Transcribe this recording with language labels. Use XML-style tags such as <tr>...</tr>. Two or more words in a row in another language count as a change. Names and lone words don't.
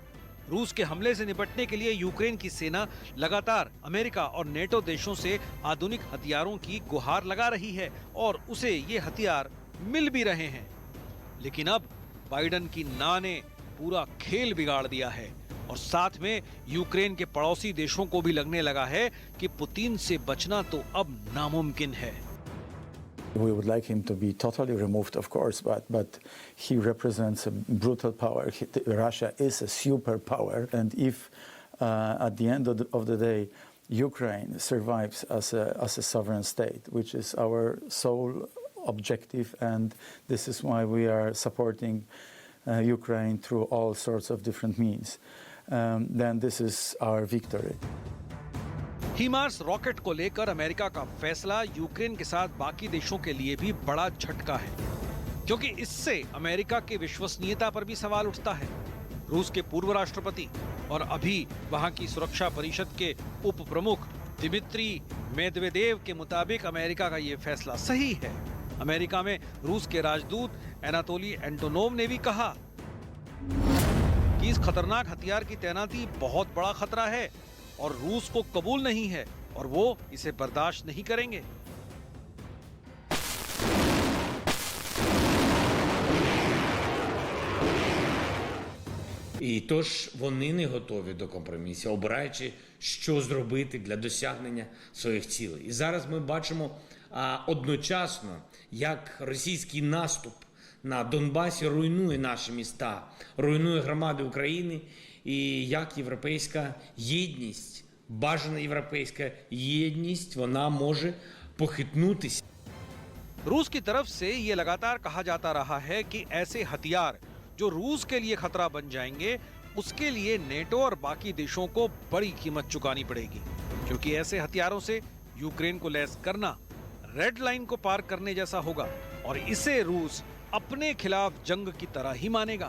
<hi>रूस के हमले से निपटने के लिए यूक्रेन की सेना लगातार अमेरिका और नेटो देशों से आधुनिक हथियारों की गुहार लगा रही है और उसे ये हथियार मिल भी रहे हैं। लेकिन अब बाइडन की ना ने पूरा खेल बिगाड़ दिया है और साथ में यूक्रेन के पड़ोसी देशों को भी लगने लगा है कि पुतिन से बचना तो अब नामुमकिन है।</hi> <en>We would like him to be totally removed, of course, but he represents a brutal power. Russia is a superpower, and if at the end of the day Ukraine survives as a sovereign state, which is our sole objective, and this is why we are supporting Ukraine through all sorts of different means, then this is our victory.</en> <hi>HIMARS रॉकेट को लेकर अमेरिका का फैसला यूक्रेन के साथ बाकी देशों के लिए भी बड़ा झटका है, क्योंकि इससे अमेरिका की विश्वसनीयता पर भी सवाल उठता है। रूस के पूर्व राष्ट्रपति और अभी वहां की सुरक्षा परिषद के उप प्रमुख दिमित्री मेदवेदेव के मुताबिक अमेरिका का ये फैसला सही है। अमेरिका में रूस के राजदूत एनातोली एंटोनोव ने भी कहा कि इस खतरनाक हथियार की तैनाती बहुत बड़ा खतरा है और रूस को कबूल नहीं है और वो इसे बर्दाश्त नहीं करेंगे।</hi> <uk>І тож вони не готові до компромісів, обираючи, що зробити для досягнення своїх цілей. І зараз ми бачимо одночасно, як російський наступ на Донбасі руйнує наші міста, руйнує громади України, і як європейська єдність, бажана європейська єдність, вона може похитнутися.</uk> <hi>रूस की तरफ से ये लगातार कहा जाता रहा है कि ऐसे हथियार जो रूस के लिए खतरा बन जाएंगे, उसके लिए नेटो और बाकी देशों को बड़ी कीमत चुकानी पड़ेगी, क्योंकि ऐसे हथियारों से यूक्रेन को लैस करना</hi> <en>red line</en> <hi>को पार करने जैसा होगा और इसे रूस अपने खिलाफ जंग की तरह ही मानेगा।</hi>